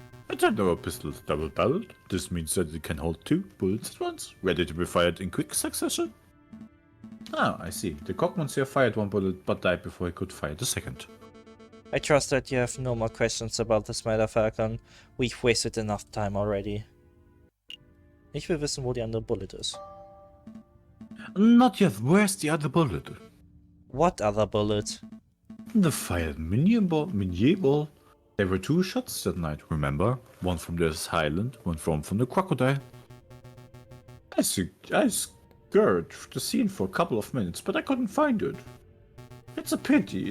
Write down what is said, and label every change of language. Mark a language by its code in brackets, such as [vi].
[en] I turned over pistol's double-barreled. This means that it can hold 2 bullets at once, ready to be fired in quick succession. Ah, I see. The Croque-Monsieur fired 1 bullet but died before he could fire the second. I trust that you have no more questions about this matter, Falcon. We've wasted enough time already. [de] Ich will wissen, wo die andere Bullet ist. [en] Not yet. Where's the other bullet? What other bullet? The fired minion ball. There were 2 shots that night, remember? One from the island, one from the crocodile. I scoured the scene for a couple of minutes, but I couldn't find it. It's a pity.